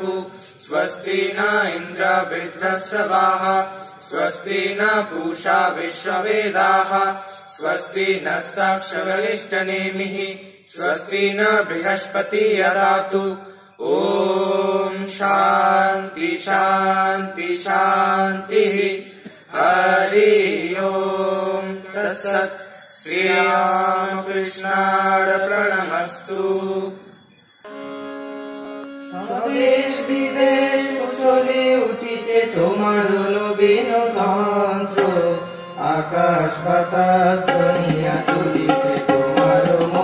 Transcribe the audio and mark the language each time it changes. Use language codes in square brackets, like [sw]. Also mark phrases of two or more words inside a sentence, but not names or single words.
[sa] स्वस्ति न इन्द्र वृद्धश्रवाः स्वस्ति न पूषा विश्ववेदाः स्वस्ति नस्ताक्षरिष्टनेमिः स्वस्ति न बृहस्पति ददातु। ओम शांति शांति शांति। हरि ओम तत्सत्। श्री रामकृष्णार्पणमस्तु। [bn] স্বদেশ বিদেশ কুশলে উঠিছে তোমার নবীন তন্ত্র, আকাশ বাতাস দুনিয়া তুলিছে তোমার